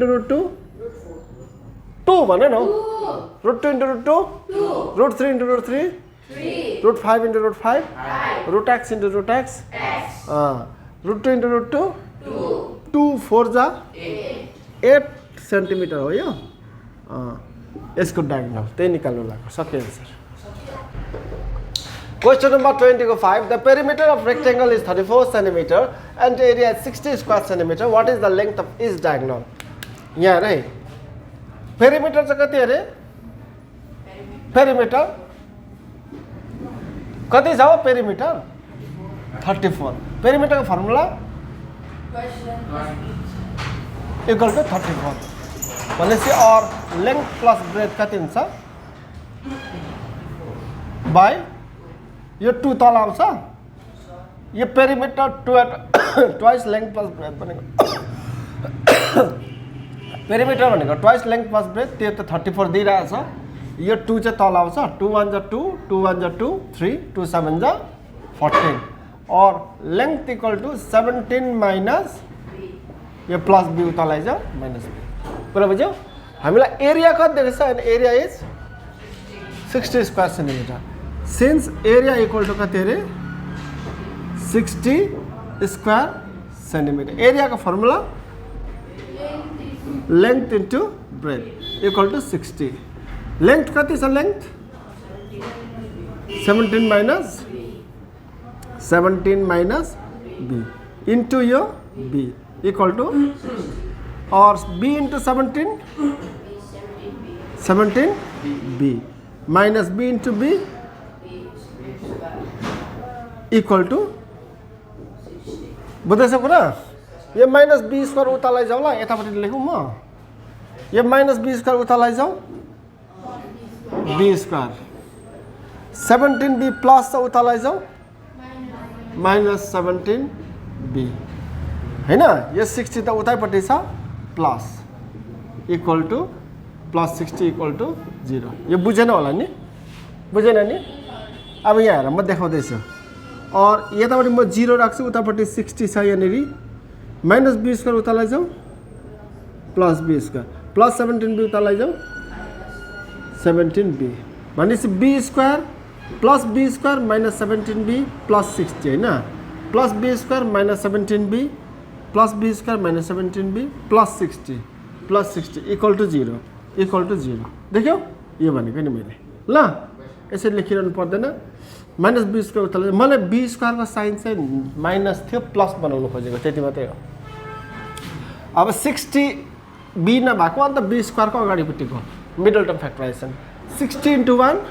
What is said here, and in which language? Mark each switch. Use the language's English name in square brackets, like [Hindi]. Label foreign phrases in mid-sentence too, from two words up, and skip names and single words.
[Nepali] × √2 2 भने न √2 × √2 √3 × √3 √5 × √5 √x × √x √2 × √2 2 4 जा 8 सेन्टिमिटर हो यो यसको डायगोनल त्यही निकाल्नु लाग्यो सकियो सर [English] Question number 25. The perimeter of rectangle is 34 cm and area is 60 square centimeter. What is the length of each diagonal? [Nepali] यहाँ है perimeter चाहिँ कति अरे perimeter कति छ perimeter 34. perimeter को फर्मुला [English] equal to [Nepali] 34. भनेपछि और [English] length plus breadth [Nepali] कति हुन्छ by यो 2 तल आउँछ यो पेरिमिटर [English] twice length plus breadth [Nepali] भनेको पेरिमिटर भनेको [English] twice length plus breadth [Nepali] त्यो त 34 दिइरहेछ यो 2 चाहिँ तल आउँछ 2 1 जा 2 2 1 जा 2 3 2 7 जा 14 और [English] length equal to 17 minus [Nepali] यो [English] plus b [Nepali] उता लैजाऊ [English] minus b [Nepali] कुरा बुझ्यौ हामीलाई एरिया कति दिएको छ अनि [English] area is 60 square centimeter since area equal to [Nepali] कति अरे [English] 60 square centimeter [Nepali] एरिया को फर्मुला [English] length into breadth equal to 60 [Nepali] लेंथ कति छ लेंथ 17 [English] minus b into [Nepali] यो [English] b equal to [Nepali] और [English] b into 17 b minus b into b equal to [Nepali] बुझ्दैछ कुरा यो [English] minus b square [Nepali] उता लैजाऊ ल यतापट्टि लेखौँ म यो [English] minus b square [Nepali] उता लैजाऊ [English] b square 17 b plus [Nepali] छ उता लैजाऊ [English] minus 17 b [Nepali] हैन यो 60 त उतैपट्टि छ [English] plus equal to plus 60 equal to 0 [Nepali] यो बुझेन होला नि बुझेन नि अब यहाँ हेर म देखाउँदैछु और यतापट्टि म 0 राख्छु उतापट्टि 60 छ यहाँनिर [English] minus b square [Nepali] उता लैजाऊ [English] plus b square plus 17 b [Nepali] उता लैजाऊ [English] 17 b भनेपछि b square plus b square minus 17 b plus 60 हैन plus b square minus 17 b plus b square minus 17 b plus 60 equal to 0 [Nepali] देख्यौ यो भनेको नि मैले ल यसरी लेखिरहनु पर्दैन [English] minus b square [Nepali] उता मलाई [English] b square [Nepali] को साइन चाहिँ माइनस थियो प्लस बनाउनु खोजेको त्यति मात्रै हो अब 60 बी नभएको अन्त [English] b square [Nepali] को अगाडिपट्टिको [English] middle term factorization 60 × 1